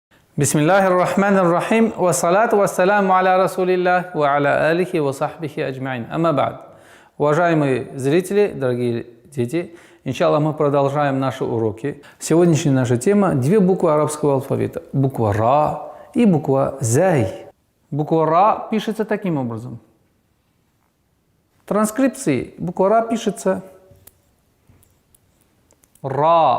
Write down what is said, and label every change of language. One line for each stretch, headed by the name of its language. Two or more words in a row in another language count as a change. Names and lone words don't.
Arabic: بسم الله الرحمن الرحيم. والصلاة والسلام على رسول الله وعلى آله وصحبه أجمعين. أما بعد.
Russian: Уважаемые зрители, дорогие дети, иншаллах, мы продолжаем наши уроки. Сегодняшняя наша тема – две буквы арабского алфавита. Буква Ра и буква Зай. Буква Ра пишется таким образом. В транскрипции буква Ра пишется Ра.